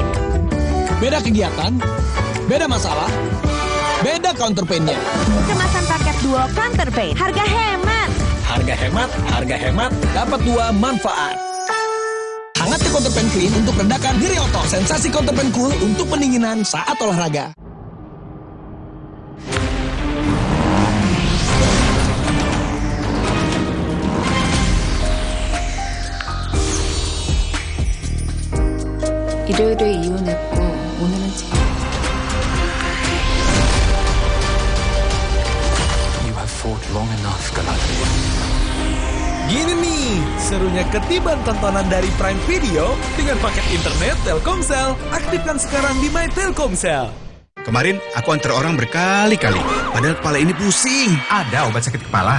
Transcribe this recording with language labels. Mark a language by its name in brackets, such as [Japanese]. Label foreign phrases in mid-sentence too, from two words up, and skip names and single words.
[Indonesian] Beda kegiatan, beda masalah, beda counterpainnya. Kemasan paket duo Counterpain. Harga hemat, dapat dua manfaat. Hangatnya Counterpan Clean untuk redakan nyeri otot. Sensasi Counterpan Cool untuk pendinginan saat olahraga. [Korean] 일요일에 이혼했고 오늘은 [English] You have fought long enough, Galadriel. [Indonesian] Gini nih, serunya ketiban tontonan dari Prime Video dengan paket internet Telkomsel. Aktifkan sekarang di My Telkomsel. Kemarin aku antar orang berkali-kali, padahal kepala ini pusing. Ada obat sakit kepala?